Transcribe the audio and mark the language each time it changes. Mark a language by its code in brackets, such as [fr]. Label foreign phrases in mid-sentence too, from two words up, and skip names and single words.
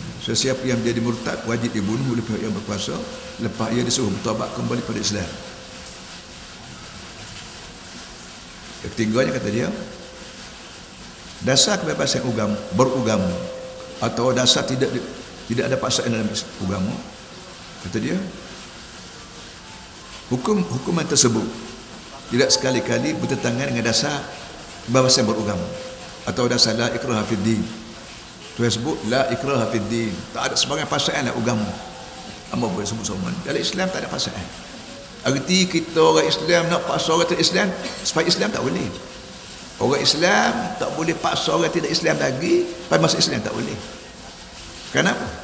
[ms] Sesiapa yang menjadi murtad wajib dibunuh oleh pihak yang berkuasa, lepas ia disuruh bertaubat kembali pada Islam. Yang ketiganya kata dia, dasar kebebasan beragama atau dasar tidak ada paksaan dalam agama, kata dia, hukuman tersebut tidak sekali-kali bertentangan dengan dasar kebebasan beragama atau dasar [ar] لا إكراه في الدين. [ms] Tu sebut [ar] لا إكراه في الدين, [ms] tak ada sebagai paksaan dalam agama. Apa boleh sebut semua dalam Islam tak ada paksaan. Arti kita orang Islam nak paksa orang tidak Islam supaya Islam tak boleh. Orang Islam tak boleh paksa orang tidak Islam lagi pada masa Islam tak boleh. Kenapa?